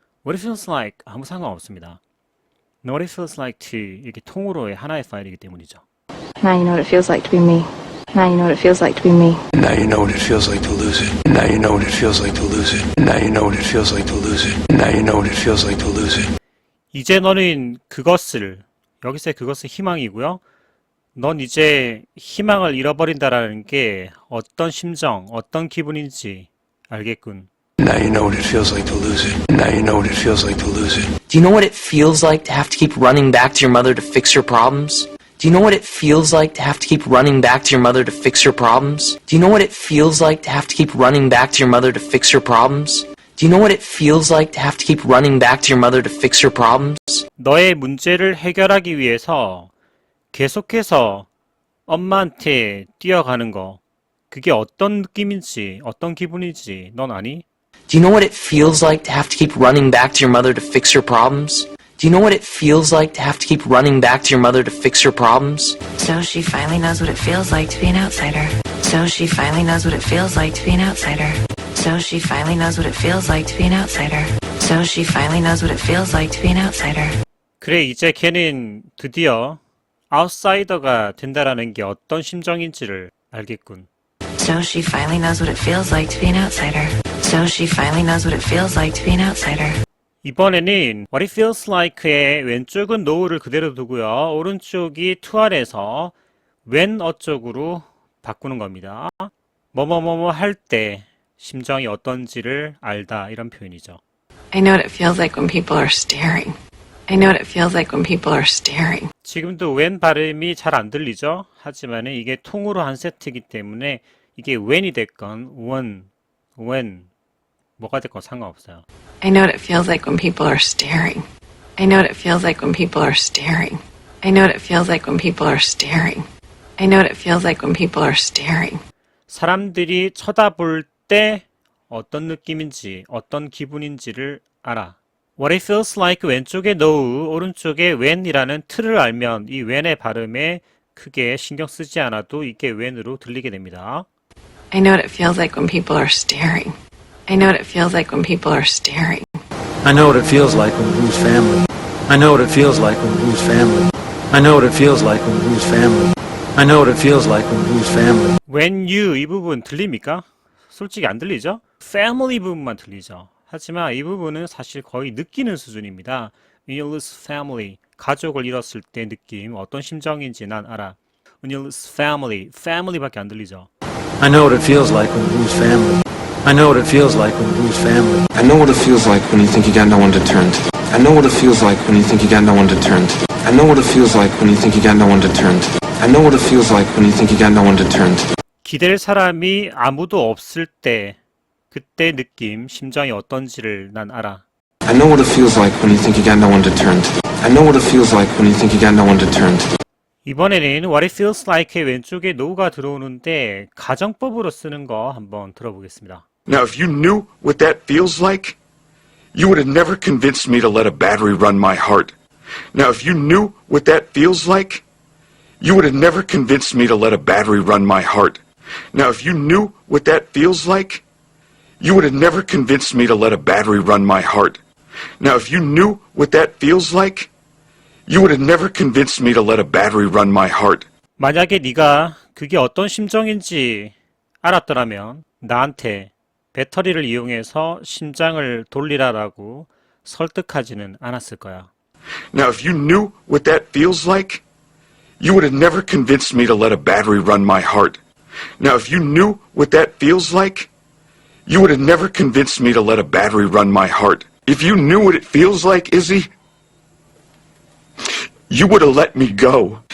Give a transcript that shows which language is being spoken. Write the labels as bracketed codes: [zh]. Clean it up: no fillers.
[en] what it feels like [ko] 아무 상관없습니다. [en] know what it feels like to [ko] 이렇게 통으로의 하나의 파일이기 때문이죠. [en] Now you know what it feels like to be me. Now you know what it feels like to be me. Now you know what it feels like to lose it. Now you know what it feels like to lose it. Now you know what it feels like to lose it. Now you know what it feels like to lose it. [ko] 이제 너는 그것을, 여기서의 그것은 희망이고요. 넌 이제 희망을 잃어버린다라는 게 어떤 심정, 어떤 기분인지 알겠군. [en] Now you know what it feels like to lose it. Now you know what it feels like to lose it. Do you know what it feels like to have to keep running back to your mother to fix your problems? Do you know what it feels like to have to keep running back to your mother to fix your problems? Do you know what it feels like to have to keep running back to your mother to fix your problems? Do you know what it feels like to have to keep running back to your mother to fix your problems? [ko] 너의 문제를 해결하기 위해서 계속해서 엄마한테 뛰어가는 거, 그게 어떤 느낌인지, 어떤 기분인지 넌 아니? [en] Do you know what it feels like to have to keep running back to your mother to fix your problems? Do you know what it feels like to have to keep running back to your mother to fix your problems? So she finally knows what it feels like to be an outsider. So she finally knows what it feels like to be an outsider. So she finally knows what it feels like to be an outsider. So she finally knows what it feels like to be an outsider. [ko] 그래, 이제 걔는 드디어 아웃사이더가 된다라는 게 어떤 심정인지를 알겠군. [en] So she finally knows what it feels like to be an outsider. So she finally knows what it feels like to be an outsider. [ko] 이번에는 [en] What it feels like [ko] 의 왼쪽은 know를 그대로 두고요. 오른쪽이 to 안에서 when 어쪽으로 바꾸는 겁니다. 뭐뭐뭐뭐 할 때 심정이 어떤지를 알다 이런 표현이죠. [en] I know what it feels like when people are staring. I know what it feels like when people are staring. [ko] 지금도 when 발음이 잘 안 들리죠? 하지만 이게 통으로 한 세트이기 때문에 이게 when이 됐건 when 뭐가 됐건 상관없어요. [en] I know what it feels like when people are staring. I know what it feels like when people are staring. I know what it feels like when people are staring. I know what it feels like when people are staring. [ko] 사람들이 쳐다볼 때 어떤 느낌인지, 어떤 기분인지를 알아. [en] What it feels like [ko] 왼쪽에 know, 오른쪽에 when이라는 틀을 알면 이 when의 발음에 크게 신경 쓰지 않아도 이게 when으로 들리게 됩니다. [en] I know what it feels like when people are staring. I know what it feels like when people are staring. I know what it feels like when we lose family. I know what it feels like when we lose family. I know what it feels like when we lose family. I know what it feels like when we lose family. When you [ko] 이 부분 들립니까? 솔직히 안 들리죠? Family 부분만 들리죠. 하지만 이 부분은 사실 거의 느끼는 수준입니다. [en] When you lose family, [ko] 가족을 잃었을 때 느낌, 어떤 심정인지 난 알아. [en] When you lose family, [ko] family밖에 안 들리죠. [en] I know what it feels like when we lose family. I know what it feels like when we lose family. I know what it feels like when you think you got no one to turn to. I know what it feels like when you think you got no one to turn to. I know what it feels like when you think you got no one to turn to. I know what it feels like when you think you got no one to turn to. [ko] 기댈 사람이 아무도 없을 때 그때 느낌, 심정이 어떤지를 난 알아. [en] I know what it feels like when you think you got no one to turn to. I know what it feels like when you think you got no one to turn to. [ko] 이번에는 [en] What it feels like [ko] 의 왼쪽에 no가 들어오는데 가정법으로 쓰는 거 한번 들어보겠습니다. [en] Now, if you knew what that feels like, you would have never convinced me to let a battery run my heart. Now, if you knew what that feels like, you would have never convinced me to let a battery run my heart. Now, if you knew what that feels like, you would have never convinced me to let a battery run my heart. Now, if you knew what that feels like, you would have never convinced me to let a battery run my heart. [ko] 만약에 네가 그게 어떤 심정인지 알았더라면 나한테 배터리를 이용해서 심장을 돌리라라고 설득하지는 않았을 거야. [en] Now, if you knew what that feels like, you would have never convinced me to let a battery run my heart. Now, if you knew what that feels like, you would have never convinced me to let a battery run my heart. If you knew what it feels like, Izzy, you would have let me go.